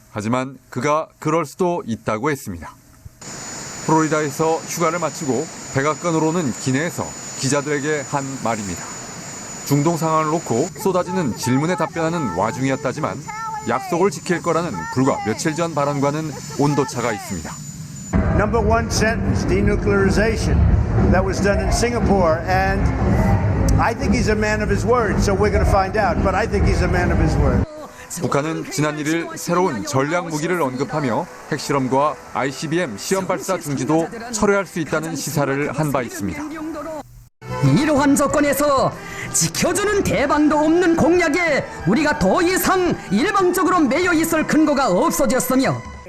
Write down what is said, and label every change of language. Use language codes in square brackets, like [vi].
[ko] 하지만 그가 그럴 수도 있다고 했습니다. 플로리다에서 휴가를 마치고 백악관으로 오는 기내에서 기자들에게 한 말입니다. 중동 상황을 놓고 쏟아지는 질문에 답변하는 와중이었다지만 약속을 지킬 거라는 불과 며칠 전 발언과는 온도차가 있습니다. [en] number one sentence, denuclearization. That was done in Singapore, and I think he's a man of his word, so we're going to find out, but I think he's a man of his word. [ko] 북한은 지난 1일 새로운 전략 무기를 언급하며 핵실험과 ICBM 시험 발사 중지도 철회할 수 있다는 시사를 한 바 있습니다. 이러한 조건에서 지켜주는 대방도 없는 공약에 우리가 더 이상 일방적으로 매여 있을 근거가 없어졌으며